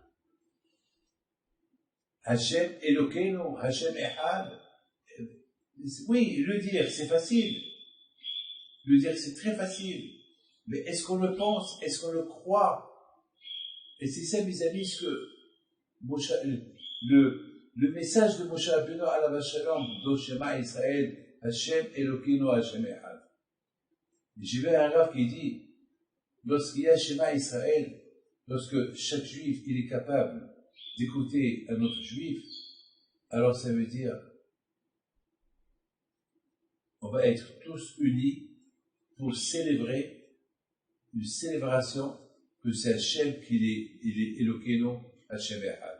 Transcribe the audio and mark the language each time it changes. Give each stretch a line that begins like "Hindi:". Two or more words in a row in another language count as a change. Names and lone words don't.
Hebrew: השם אלוקינו, השם אחד.
French: Oui, le dire, c'est facile. lui dire que c'est très facile. Mais est-ce qu'on le pense? Est-ce qu'on le croit? Et c'est ça, mes amis, ce que Moshe, le message de
Hebrew: משה רבינו עליו שלום
French: dans Shema Israël,
Hebrew: השם אלוקינו השם אחד.
French: J'ai vu un Rav qui dit, lorsqu'il y a Shema Israël, lorsque chaque juif il est capable d'écouter un autre juif, alors ça veut dire on va être tous unis pour célébrer une célébration que c'est Hashem qu'il est
Hebrew: אלוקינו השם אחד.